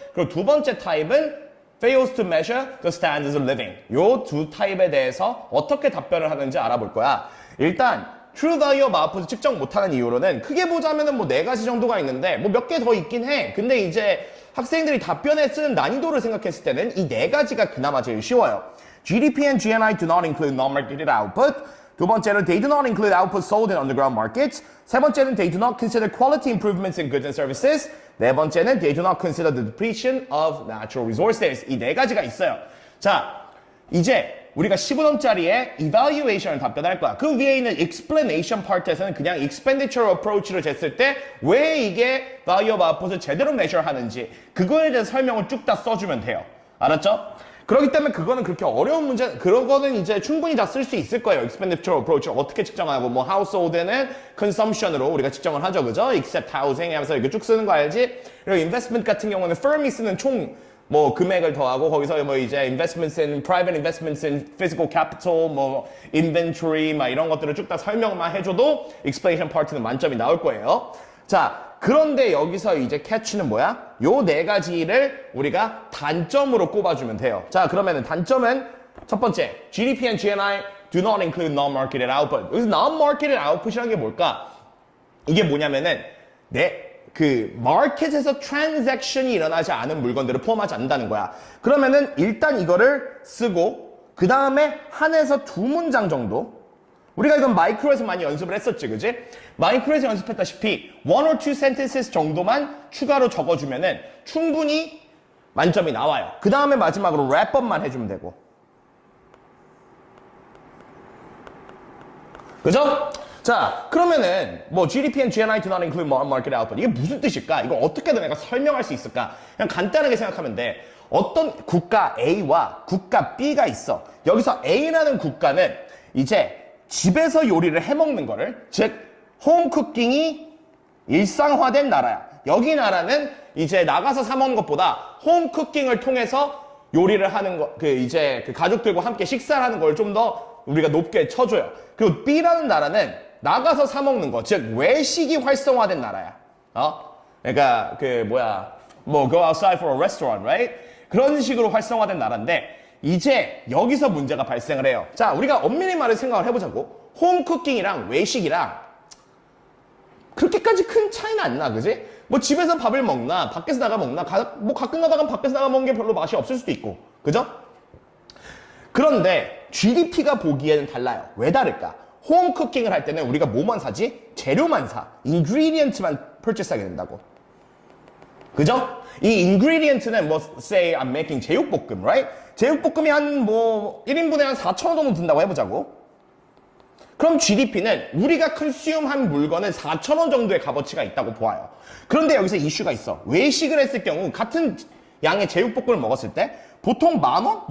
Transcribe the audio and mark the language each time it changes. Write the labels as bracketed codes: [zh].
[ko] 그리고 두 번째 타입은 [en] fails to measure the standards of living. [ko] 요 두 타입에 대해서 어떻게 답변을 하는지 알아볼 거야. 일단 true value of output을 측정 못하는 이유로는 크게 보자면은 뭐 네 가지 정도가 있는데 뭐 몇 개 더 있긴 해. 근데 이제 학생들이 답변에 쓰는 난이도를 생각했을 때는 이 네 가지가 그나마 제일 쉬워요. [en] GDP and GNI do not include non-marketed output. [ko] 두 번째는 [en] they do not include output sold in underground markets. [ko] 세 번째는 [en] they do not consider quality improvements in goods and services. 네 번째는 they do not consider the depletion of natural resources. [ko] 이 네 가지가 있어요. 자, 이제 우리가 15점짜리에 evaluation을 답변할 거야. 그 위에 있는 explanation part에서는 그냥 expenditure approach를 쟀을 때 왜 이게 value of output을 제대로 measure 하는지 그거에 대해서 설명을 쭉 다 써주면 돼요. 알았죠? 그렇기 때문에 그거는 그렇게 어려운 문제, 그거는 이제 충분히 다 쓸 수 있을 거예요. expenditure approach를 어떻게 측정하고 뭐 household는 consumption으로 우리가 측정을 하죠. 그죠? except housing 하면서 이렇게 쭉 쓰는 거 알지? 그리고 investment 같은 경우는 firm이 쓰는 총 뭐 금액을 더하고 거기서 뭐 이제 [en] investments in private investments in physical capital [ko] 뭐 inventory 막 이런 것들을 쭉 다 설명만 해줘도 explanation part는 만점이 나올 거예요. 자, 그런데 여기서 이제 catch는 뭐야? 요 네 가지를 우리가 단점으로 꼽아주면 돼요. 자, 그러면은 단점은 첫 번째 [en] GDP and GNI do not include non-marketed output. [ko] 여기서 non-marketed output이라는 게 뭘까? 이게 뭐냐면은 그 마켓에서 트랜잭션이 일어나지 않은 물건들을 포함하지 않는다는 거야. 그러면은 일단 이거를 쓰고 그 다음에 한에서 두 문장 정도 우리가 이건 마이크로에서 많이 연습을 했었지, 그지? 마이크로에서 연습했다시피 [en] one or two sentences [ko] 정도만 추가로 적어주면은 충분히 만점이 나와요. 그 다음에 마지막으로 랩업만 해주면 되고. 그죠? 자, 그러면은 뭐 [en] GDP and GNI do not include market output. [ko] 이게 무슨 뜻일까? 이거 어떻게든 내가 설명할 수 있을까? 그냥 간단하게 생각하면 돼. 어떤 국가 A와 국가 B가 있어. 여기서 A라는 국가는 이제 집에서 요리를 해먹는 거를, 즉 홈쿠킹이 일상화된 나라야. 여기 나라는 이제 나가서 사 먹는 것보다 홈쿠킹을 통해서 요리를 하는 거, 이제 가족들과 함께 식사를 하는 걸 좀 더 우리가 높게 쳐줘요. 그리고 B라는 나라는 나가서 사 먹는 거, 즉 외식이 활성화된 나라야. 그러니까 뭐 [en] go outside for a restaurant, right? [ko] 그런 식으로 활성화된 나라인데 이제 여기서 문제가 발생을 해요. 자, 우리가 엄밀히 말해 생각을 해보자고. 홈쿠킹이랑 외식이랑 그렇게까지 큰 차이는 안 나, 그지? 뭐 집에서 밥을 먹나, 밖에서 나가 먹나, 뭐 가끔 가다가 밖에서 나가 먹는 게 별로 맛이 없을 수도 있고, 그죠? 그런데 GDP가 보기에는 달라요. 왜 다를까? 홈쿠킹을 할 때는 우리가 뭐만 사지? 재료만 사. ingredient만 purchase하게 된다고. 그죠? 이 ingredient는 뭐 [en] say I'm making [ko] 제육볶음, right? 제육볶음이 한 뭐 1인분에 한 4,000원 정도 든다고 해보자고. 그럼 GDP는 우리가 컨sume한 물건은 4,000원 정도의 값어치가 있다고 보아요. 그런데 여기서 이슈가 있어. 외식을 했을 경우 같은 양의 제육볶음을 먹었을 때 보통 10,000원?